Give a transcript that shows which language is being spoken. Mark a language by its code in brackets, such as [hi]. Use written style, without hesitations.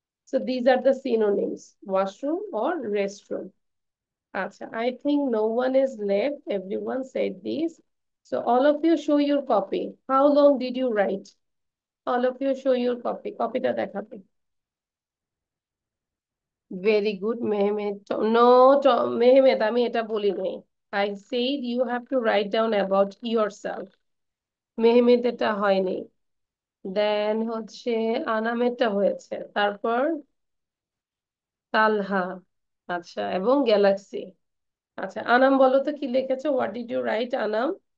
[en] So these are the synonyms, washroom or restroom. আচ্ছা, I think no one is left. Everyone said this. So all of you show your copy. How long did you write? All of you show your copy. [bn] কপিটা দেখাবে। [en] very good [bn] Mehmed. No, Mehmed আমি এটা বলি নাই। [en] I said you have to write down about yourself. [bn] মেহমেদেরটা হয়নি। দেন হচ্ছে আনামেরটা হয়েছে, তারপর তালহা, আচ্ছা, এবং গ্যালাক্সি। আচ্ছা, আনাম বলো তো কি লিখেছো, [en] what did you write [bn] Anam?